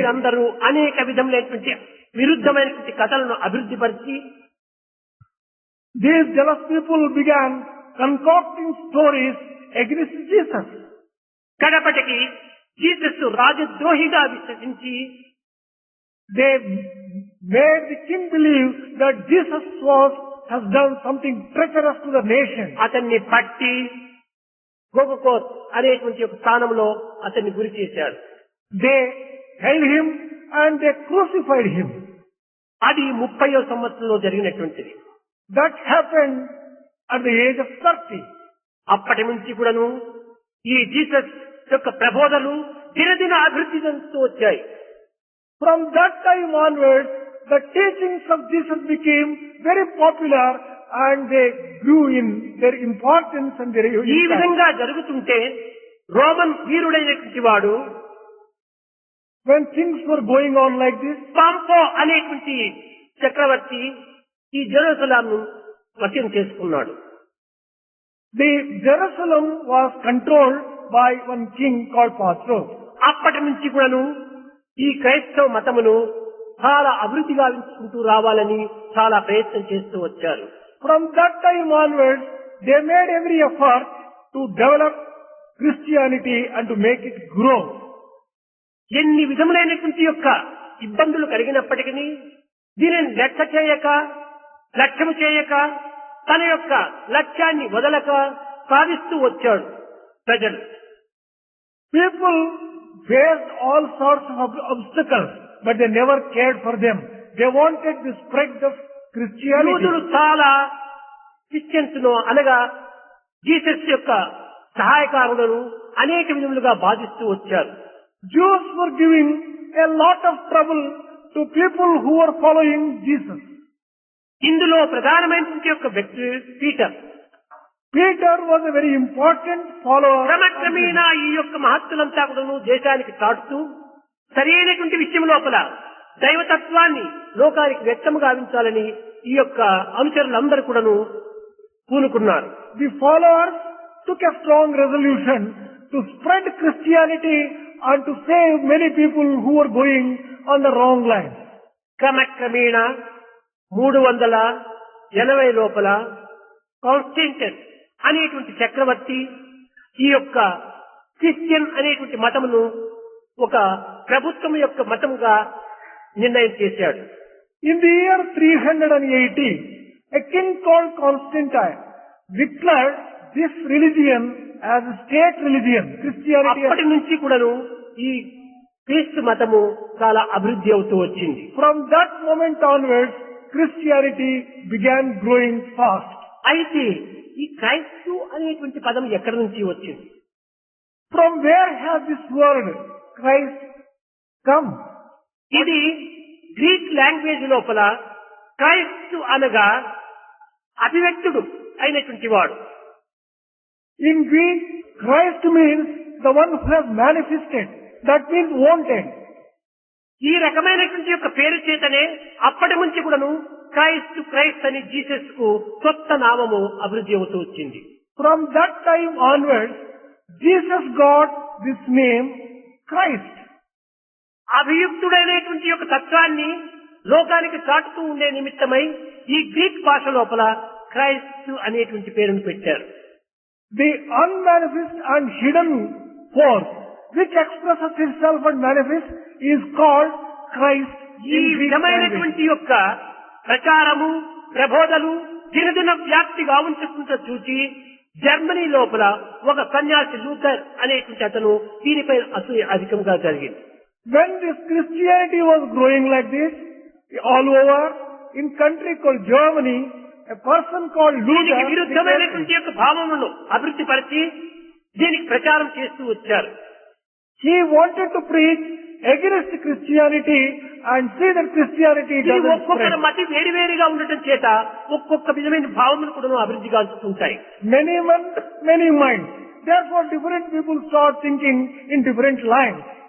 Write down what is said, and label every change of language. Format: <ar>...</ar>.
<te>వీరందరూ అనేక విధములైనటువంటి విరుద్ధమైనటువంటి కథలను అభివృద్ధి పరిచి</te> <en>These jealous people began concocting stories against Jesus.</en> <te>కడపటికి Jesus రాజద్రోహిగా విశ్వసించి</te> <en>They made the king believe that Jesus has done something treacherous to the nation.</en> <te>అతన్ని పట్టి గోగోత్ అనేటువంటి ఒక స్థానంలో అతన్ని గురి చేశారు.</te> <en>They held him and they crucified him.</en> <te>అది 30వ సంవత్సరంలో జరిగినటువంటిది.</te> <en>That happened at the age of 30.</en> <te>అప్పటి నుంచి కూడాను ఈ జీసస్ యొక్క ప్రబోధనలు దినదిన అభివృద్ధి చెందుతూ వచ్చాయి.</te> <en>From that time onwards, the teachings of Jesus became very popular and they grew in their importance and their</en> <te>ఈ</te> <en>impact.</en> <te>విధంగా జరుగుతుంటే రోమన్ వీరుడైనటువంటి వాడు</te> <en>When things were going on like this,</en> <te>పాంపో అనేటువంటి చక్రవర్తి ఈ జెరూసలేంను వశం చేసుకున్నాడు.</te> <en>the Jerusalem was controlled by one king called Pastor.</en> <te>అప్పటి నుంచి కూడాను ఈ క్రైస్తవ మతమును చాలా అభివృద్ధి గావించుకుంటూ రావాలని చాలా ప్రయత్నం చేస్తూ వచ్చారు.</te> <en>From that time onwards, they made every effort to develop Christianity and to make it grow.</en> <te>ఎన్ని విధములైనటువంటి యొక్క ఇబ్బందులు కలిగినప్పటికీ దీనిని లెక్క చేయక లక్ష్యము చేయక తన యొక్క లక్ష్యాన్ని వదలక సాధిస్తూ వచ్చాడు ప్రజలు.</te> <en>People faced all sorts of obstacles, but they never cared for them. They wanted the spread of Christianity.</en> <te>యూదులు చాలా క్రిస్టియన్స్ ను అనగా జీసస్ యొక్క సహాయకారులను అనేక విధములుగా బాధిస్తూ వచ్చారు.</te> <en>Jews were giving a lot of trouble to people who were following Jesus.</en> <te>ఇందులో ప్రధానమైనటువంటి యొక్క వ్యక్తి Peter.</te> <en>Peter was a very important follower.</en> <te>క్రమక్రమేణా ఈ యొక్క మహత్తులంతా కూడాను దేశానికి చాటుతూ సరైనటువంటి విషయం లోపల దైవతత్వాన్ని లోకానికి వ్యక్తము గావించాలని ఈ యొక్క అనుచరులందరూ కూడాను పూనుకున్నారు.</te> <en>The followers took a strong resolution to spread Christianity and to save many people who were going on the wrong line.</en> <te>క్రమక్రమేణా 380 లోపల కాన్స్టెంటైన్ అనేటువంటి చక్రవర్తి ఈ యొక్క క్రిస్టియన్ అనేటువంటి మతమును ఒక ప్రభుత్వం యొక్క మతముగా నిర్ణయం చేశాడు.</te> <en>In the year 380, a king called Constantine declared this religion as a state religion, Christianity.</en> <te>అప్పటి నుంచి కూడాను ఈ క్రీస్తు మతము చాలా అభివృద్ధి అవుతూ వచ్చింది.</te> <en>From that moment onwards, Christianity began growing fast.</en> <te>అయితే ఈ క్రైస్తు అనేటువంటి పదం ఎక్కడి నుంచి వచ్చింది?</te> <en>From where has this word Christ come?</en> <te>ఇది</te> <en>Greek language</en> <te>లోపల క్రైస్తు అనగా అభివ్యక్తుడు అయినటువంటి వాడు.</te> <en>In Greek, Christ means the one who has manifested. That means wanted.</en> <te>ఈ రకమైనటువంటి యొక్క పేరు చేతనే అప్పటి నుంచి కూడాను క్రైస్ట్ అని జీసస్ కు కొత్త నామము అభివృద్ధి అవుతూ వచ్చింది.</te> <en>From that time onwards, Jesus got this name Christ.</en> <te>అభియుక్తుడైనటువంటి యొక్క తత్వాన్ని లోకానికి చాటుతూ ఉండే నిమిత్తమై ఈ గ్రీక్ భాష లోపల క్రైస్తు అనేటువంటి పేరును పెట్టారు.</te> <en>The unmanifest and hidden force which expresses itself and manifests is called Christ.</en> <te>ఈ విధమైనటువంటి యొక్క ప్రచారము ప్రబోధలు దినదిన వ్యాప్తి గావించుకుంటూ చూసి జర్మనీ లోపల ఒక సన్యాసి లూథర్ అనేటువంటి అతను దీనిపై అసూయ అధికంగా జరిగింది.</te> <en>When this Christianity was growing like this all over in country called Germany, a person called Luther</en> <te>విరుద్ధమైనటువంటి యొక్క భావములను అభివృద్ధి పరిచి దీనికి ప్రచారం చేస్తూ వచ్చారు.</te> <en>He wanted to preach against Christianity and say that Christianity doesn't</en> <te>ఒక్కొక్క</te> <en>spread.</en> <te>మతి వేరువేరుగా ఉండటం చేత ఒక్కొక్క విధమైన భావములు కూడా అభివృద్ధి గావిస్తుంటాయి.</te> <en>Many men, many minds. Therefore different people start thinking in different lines.</en>